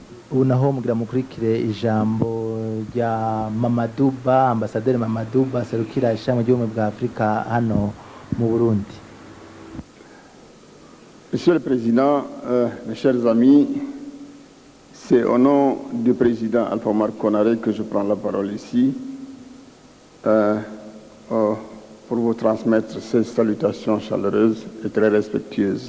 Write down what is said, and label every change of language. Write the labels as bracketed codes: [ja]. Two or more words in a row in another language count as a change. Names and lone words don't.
[rn] ubu naho mugira mukurikire ijambo rya Mamadou Ba, ambasaderi Mamadou Ba serukira ishami ry'ubumwe bwa Afrika hano mu Burundi. [fr] Monsieur le Président, mes chers amis, c'est au nom du Président Alpha Omar Konaré que je prends la parole ici pour vous transmettre ces salutations chaleureuses et très respectueuses.